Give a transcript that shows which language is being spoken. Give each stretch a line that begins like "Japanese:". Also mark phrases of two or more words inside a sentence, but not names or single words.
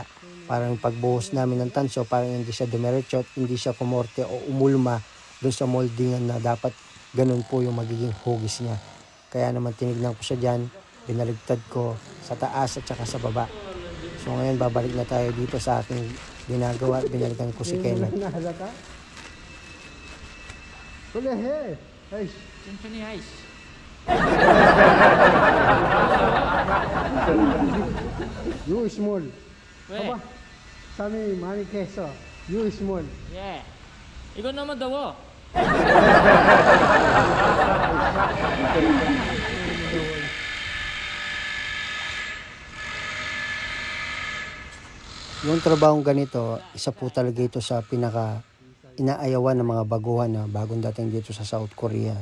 Filipino: Parang pagbuhos namin ng tanso, parang hindi siya dumiretso, hindi siya kumorte o umulma doon sa moldingan na dapat ganun po yung magiging hugis niya. Kaya naman tinignan ko siya dyan, binaligtad ko sa taas at saka sa baba. So ngayon babalik na tayo dito sa aking ginagawa at binalikan ko si Kenneth.
Korean: 천천히 하이씨.
English: You small.
Korean: 왜? 봐봐. Sami 많이 깼어.
English: You small.
Korean: 예. 이건 너무 더워.
Filipino: Yung trabahong ganito, isa po talaga ito sa pinaka inaayawan ng mga baguhan na bagong dating dito sa South Korea.